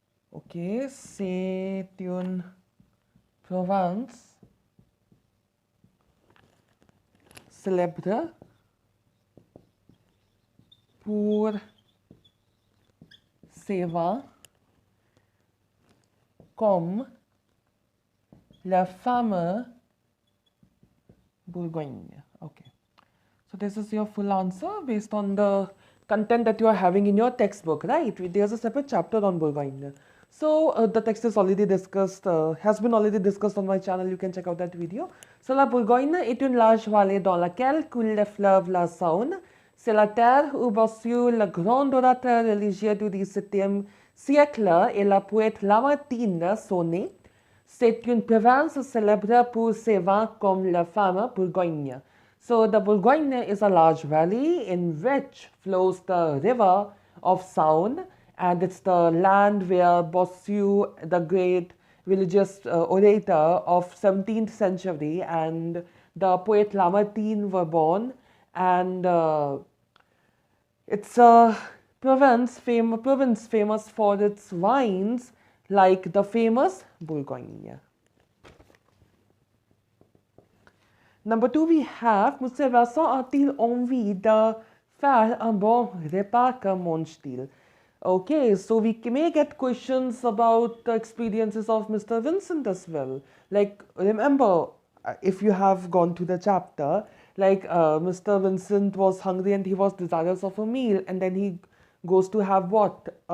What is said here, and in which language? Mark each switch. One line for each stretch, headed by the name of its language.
French: Ok, c'est une province célèbre pour ses vins, comme le fameux Bourgogne.
English: Okay. So this is your full answer based on the content that you are having in your textbook, right? There's a separate chapter on Bourgogne. So the text is already discussed, has been already discussed on my channel. You can check out that video.
French: So la Bourgogne est une large vallée dans laquelle coule le fleuve la Saône. C'est la terre où bossu le grand orateur religieux du XVIIe siècle et la poète Lamartine sont nés. C'est une province célèbre pour ses vins comme le fameux Bourgogne.
English: So the Bourgogne is a large valley in which flows the river of Saône, and it's the land where Bossuet, the great religious orator of 17th century, and the poet Lamartine were born. And it's a province famous for its wines, like the famous Bourgogne. Number 2, we have
French: Vincent a-t-il envie de faire un bon repas comme mange-t-il?
English: Okay, so we may get questions about the experiences of Mr. Vincent as well. Like, remember, if you have gone to the chapter, like Mr. Vincent was hungry and he was desirous of a meal, and then he goes to have what?